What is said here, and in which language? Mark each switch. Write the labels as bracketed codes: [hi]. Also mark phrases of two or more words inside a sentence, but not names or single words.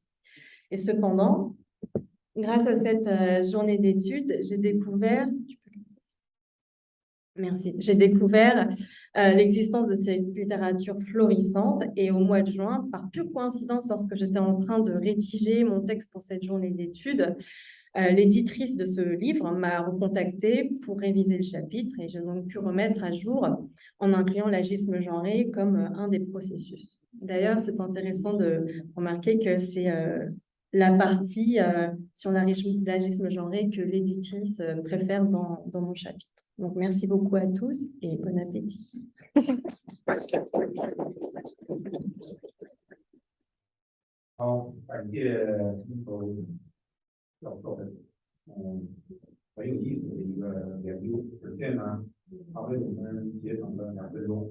[fr] Et cependant, grâce à cette journée d'études, j'ai découvert l'existence de cette littérature florissante et au mois de juin, par pure coïncidence, lorsque j'étais en train de rédiger mon texte pour cette journée d'études, l'éditrice de ce livre m'a recontactée pour réviser le chapitre et j'ai donc pu remettre à jour en incluant l'agisme genré comme un des processus. D'ailleurs, c'est intéressant de remarquer que c'est la partie sur l'agisme genré que l'éditrice préfère dans mon chapitre. Donc, merci beaucoup à tous et bon appétit. [zh] 很有意思的一个研究，而且呢，它为我们节省了2分钟。